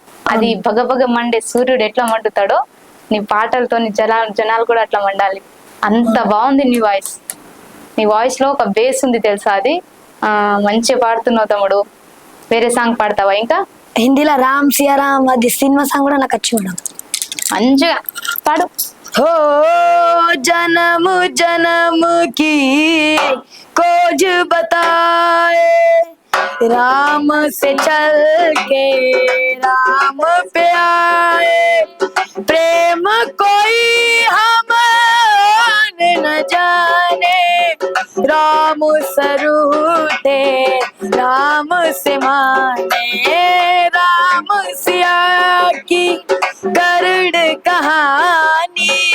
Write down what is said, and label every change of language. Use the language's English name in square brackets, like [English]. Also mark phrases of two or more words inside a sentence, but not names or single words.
[Telugu] అది భగభగ మండే సూర్యుడు ఎట్లా మండుతాడో నీ పాటలతో జనాలు కూడా అట్లా మండాలి. అంత బాగుంది నీ వాయిస్. నీ వాయిస్ లో ఒక బేస్ ఉంది తెలుసా, అది మంచిగా పాడుతున్నావు తమ్ముడు. వేరే సాంగ్ పాడతావా ఇంకా? హిందీలో రామ్ సియారామ్ అది సినిమా సాంగ్ కూడా నాకు వచ్చి మేడం. మంచిగా పాడు. [Hindi] हो जन्म जन्म की खोज बताए राम से चल के राम पे आए प्रेम कोई हम न जाने राम सरूठे राम से माने राम सिया की गरुड़ कहानी